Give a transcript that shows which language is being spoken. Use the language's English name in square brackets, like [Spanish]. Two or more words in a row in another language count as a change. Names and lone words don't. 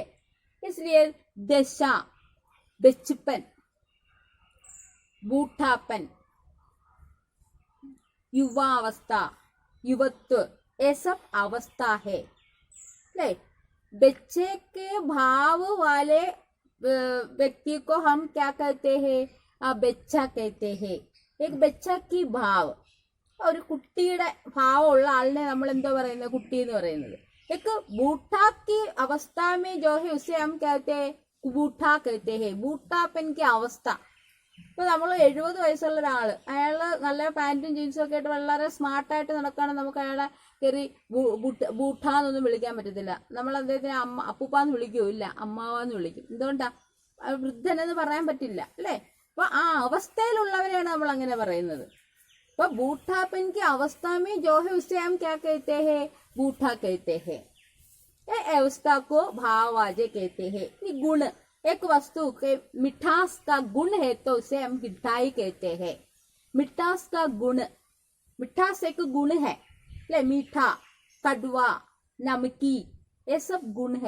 [Hindi] इसलिए दशा, बचपन, बूढ़ापन, युवावस्था, युवत्व, ये सब अवस्था है। बच्चे के भाव वाले व्यक्ति को हम क्या कहते हैं? बच्चा कहते हैं। एक बच्चा की भाव, और [Malayalam] കുട്ടിയുടെ ഭാവമുള്ള ആളിനെ നമ്മൾ എന്താ പറയുന്നത്? കുട്ടി എന്ന് പറയുന്നത്। [Hindi] एक बूढ़ा की अवस्था में जो है उसे हम कहते हैं बूढ़ा कहते हैं। बूढ़ापन की अवस्था, [Malayalam] ഇപ്പൊ നമ്മൾ 70 വയസ്സുള്ള ഒരാള്, അയാള് നല്ല പാന്റും ജീൻസും ഒക്കെ ആയിട്ട് വളരെ സ്മാർട്ടായിട്ട് നടക്കുകയാണെങ്കിൽ നമുക്ക് അയാളെ കയറി ബൂട്ടാന്നൊന്നും വിളിക്കാൻ പറ്റത്തില്ല. നമ്മൾ അദ്ദേഹത്തിന് അപ്പൂപ്പാന്ന് വിളിക്കൂല്ല, അമ്മാവാന്ന് വിളിക്കും. എന്തുകൊണ്ടാ? വൃദ്ധനെന്ന് പറയാൻ പറ്റില്ല അല്ലേ? അപ്പൊ ആ അവസ്ഥയിലുള്ളവരെയാണ് നമ്മൾ അങ്ങനെ പറയുന്നത്. [Hindi] तो बूढ़ापन की अवस्था में जो है उसे हम क्या कहते हैं? बूढ़ा कहते हैं। ये अवस्था को भाववाच्य कहते हैं। ये गुण, एक वस्तु के मिठास का गुण है तो उसे हम मिठाई कहते हैं। मिठास का गुण, मिठास एक गुण है, ले मीठा, कड़वा, नमकी, ये सब गुण है।